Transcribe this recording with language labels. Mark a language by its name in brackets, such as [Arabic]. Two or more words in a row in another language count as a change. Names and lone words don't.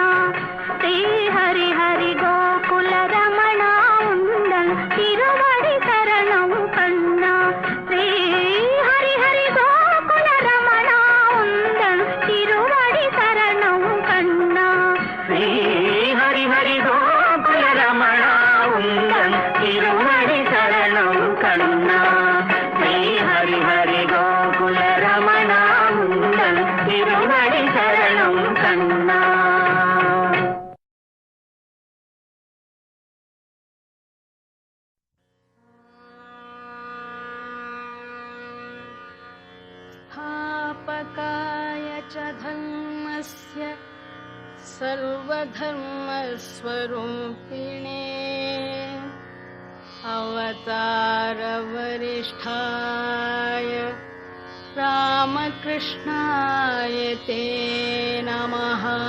[Tamil] ஸ்ரீ ஹரி ஹரி கோகுல ரமணா உந்தன் திருவடி சரணம் கண்ணா ஸ்ரீ ஹரி ஹரி கோகுல ரமணா உந்தன் திருவடி சரணம் கண்ணா ஸ்ரீ ஹரி ஹரி கோகுல ரமணா உந்தன் திருவடி சரணம் கண்ணா ஸ்ரீ ஹரி ஹரி கோகுல ரமணா உந்தன் திருவடி சரணம் கண்ணா. [Sanskrit] स्थापकाय च धर्मस्य सर्वधर्मस्वरूपिणे अवतारवरिष्ठाय रामकृष्णाय ते नमः.